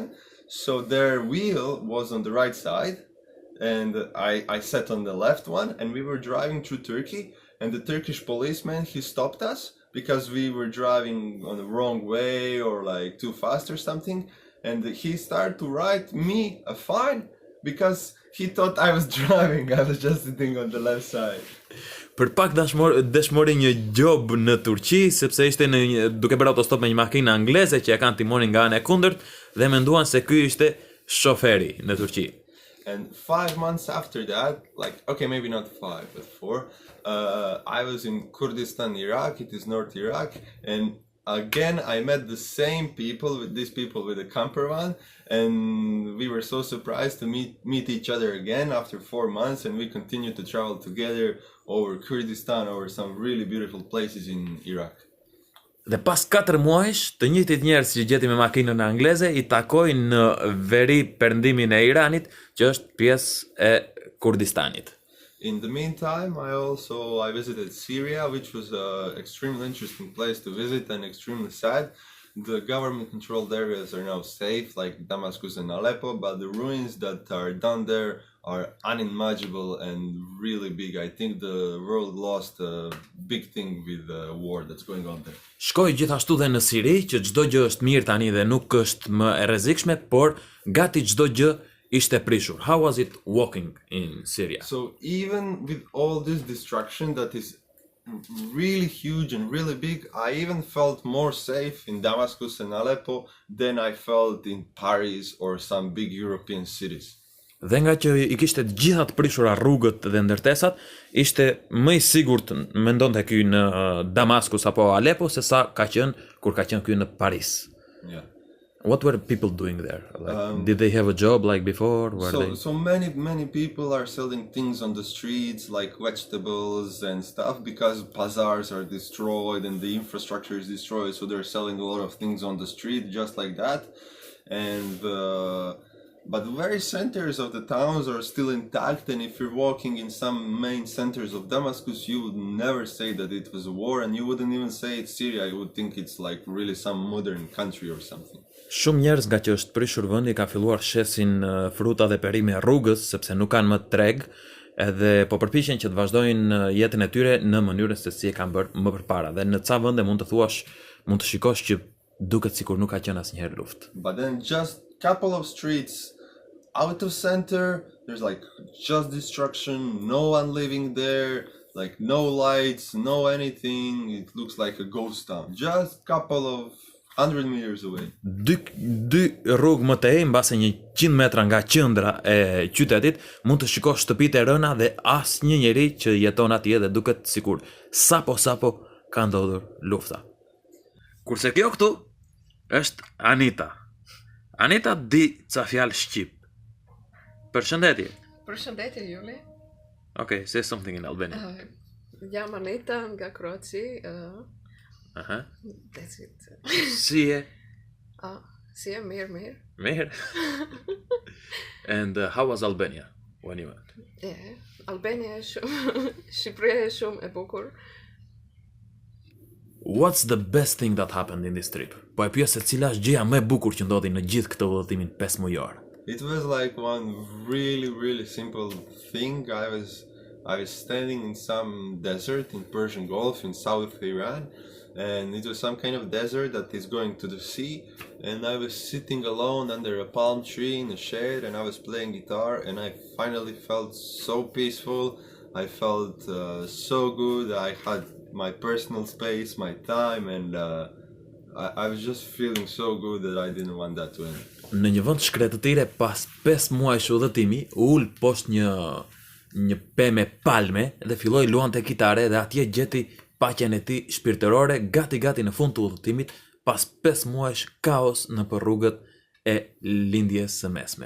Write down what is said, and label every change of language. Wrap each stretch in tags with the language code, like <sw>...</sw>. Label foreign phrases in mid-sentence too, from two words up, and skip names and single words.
<en>So their wheel was on the right side, and I sat on the left one, and we were driving through Turkey, and the Turkish policeman, he stopped us because we were driving on the wrong way or like too fast or something, and he started to write me a fine because he thought I was driving. I was just sitting on the left side.</en> <sq>Për pak dëshmori një job në Turqi, sepse ishte duke bërë autostop me një makinë angleze që e kanë timonin nga ana e kundërt dhe menduan se ky ishte shoferi në Turqi.</sq> <en>And 5 months after that, like, okay, maybe not 5, but 4, I was in Kurdistan, Iraq. It is North Iraq, and again I met the same people with a camper van, and we were so surprised to meet each other again after 4 months, and we continued to travel together over Kurdistan, over some really beautiful places in Iraq.</en> <sq>Dhe pas 4 muajsh, të njëjtit njerëz që gjeti me makinën angleze i takoi në veri perëndimin e Iranit, që është pjesë e Kurdistanit.</sq> <en>In the meantime, I visited Siria, which was an extremely interesting place to visit and extremely sad. The government-controlled areas are now safe, like Damascus and Aleppo, but the ruins that are done there are unimaginable and really big. I think the world lost a big thing with the war that's going on there.</en> <sq>Shkoj gjithashtu dhe në Siri, që çdo gjë është mirë tani dhe nuk është më e rrezikshme, por gati çdo gjë ishte prishur.</sq> <en>How was it walking in Syria? So even with all this destruction that is really huge and really big, I even felt more safe in Damascus and Aleppo than I felt in Paris or some big European cities.</en> <sq>Dhe nga që i kishte të gjitha të prishura rrugët dhe ndërtesat, ishte më i sigurt mendonte ky në Damaskus apo Aleppo se sa ka qenë kur ka qenë ky në Paris.</sq> <en>Yeah. What were people doing there? Like, did they have a job like before? So many people are selling things on the streets, like vegetables and stuff, because bazaars are destroyed and the infrastructure is destroyed. So they're selling a lot of things on the street just like that. And but the very centers of the towns are still intact, and if you're walking in some main centers of Damascus, you would never say that it was a war, and you wouldn't even say it's Syria. You would think it's like really some modern country or something.</en> <sq>Shumë njerëz nga që është prishur vendi ka filluar shesin fruta dhe perime rrugës sepse nuk kanë më treg, edhe po përpiqen që të vazhdojnë jetën e tyre në mënyrën se si e kanë bërë më përpara. Dhe në ca vende mund të shikosh që duket sikur nuk ka qenë asnjëherë luftë.</sq> <en>But then just couple of streets out of center, there's like just destruction, no one living there, like no lights, no anything. It looks like a ghost town. Just couple of 100 meters away.</en> <sq>Dy rrugë më tej, mbase 100 metra nga qendra e qytetit, mund të shikosh shtëpitë e rëna dhe asnjë njeri që jeton atje dhe duket sikur sapo ka ndodhur lufta. Kurse kjo këtu është Anita. Anita di ca fjalë shqip. Përshëndetje. Përshëndetje Juli.</sq> <en>Okay, say something in Albanian.</en> <sq>Jam Anita nga Kroaci. Aha.</sq> <en>That's it.</en> <sq>Si je? Si e mirë. Mirë.</sq> <en>And how was Albania when you went?</en> <sq>Albania është shumë, Shqipëria është shumë e bukur.</sq> <en>What's the best thing that happened in this trip?</en> <sq>Po e pyes se cila është gjëja më e bukur që ndodhi në gjithë këtë udhëtimin 5 mujor.</sq> <en>It was like one really simple thing. I was standing in some desert in Persian Gulf in South Iran, and it was some kind of desert that is going to the sea, and I was sitting alone under a palm tree in a shade, and I was playing guitar, and I finally felt so peaceful. I felt so good. I had my personal space, my time, and I was just feeling so good that I didn't want that to end.</en> <sq>Në një vend shkretëtire, pas 5 muajsh udhëtimi, u ul poshtë një pemë palme dhe filloi luante kitare dhe atje gjeti paqen e tij shpirtërore gati në fund të udhëtimit pas 5 muajsh kaos në për rrugët e lindjes së mesme.</sq>